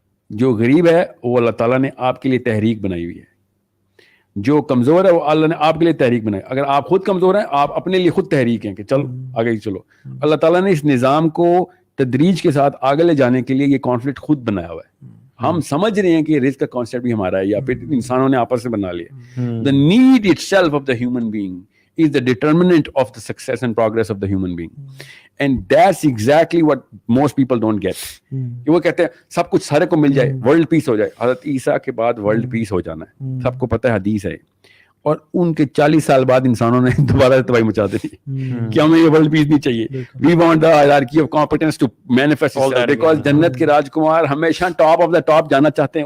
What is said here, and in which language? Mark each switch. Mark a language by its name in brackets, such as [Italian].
[Urdu] جو غریب ہے وہ اللہ تعالیٰ نے آپ کے لیے تحریک بنائی ہوئی ہے, جو کمزور ہے وہ اللہ نے آپ کے لیے تحریک بنائی. اگر آپ خود کمزور ہیں, آپ اپنے لیے خود تحریک ہیں کہ چل آگے چلو. اللہ تعالیٰ نے اس نظام کو تدریج کے ساتھ آگے لے جانے کے لیے یہ کانفلکٹ خود بنایا ہوا ہے. ہم سمجھ رہے ہیں کہ رزق کا کانسیپٹ بھی ہمارا ہے, یا پھر انسانوں نے آپس میں بنا لیا. [English] The need itself of the human being is the determinant of the success and progress of the human being. And that's exactly what most people don't get. [Urdu] کہ وہ کہتے ہیں سب کچھ سارے کو مل جائے, ورلڈ پیس ہو جائے. حضرت عیسیٰ کے بعد ورلڈ پیس ہو جانا ہے, سب کو پتہ ہے, حدیث ہے. اور ان کے 40 سال بعد انسانوں نے دوبارہ تباہی مچا دی کہ ہمیں یہ ورلڈ پیس نہیں چاہیے. [English] We want the hierarchy of competence to manifest itself, because [Urdu] جنت کے راجکمار ہمیشہ [English] top of the top [Urdu] جانا چاہتے ہیں.